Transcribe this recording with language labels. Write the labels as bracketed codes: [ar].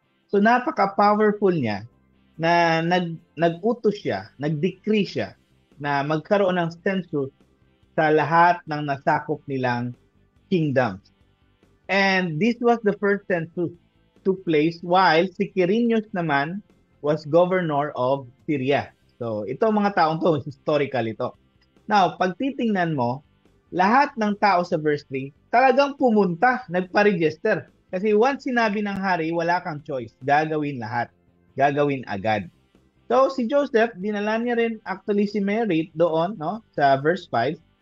[tl] So, napaka-powerful niya na nag-utos siya, nag-decree siya na magkaroon ng census sa lahat ng nasakop nilang kingdoms. [en] And this was the first census took place while si Quirinius naman was governor of Syria. [tl] So, ito mga taong to, historical ito. Now, pag titingnan mo, lahat ng tao sa verse 3, talagang pumunta, nagpa-register. Kasi once sinabi ng hari, wala kang choice. Gagawin lahat. Gagawin agad. So, si Joseph, dinala niya rin actually si Mary doon, no? Sa verse 5.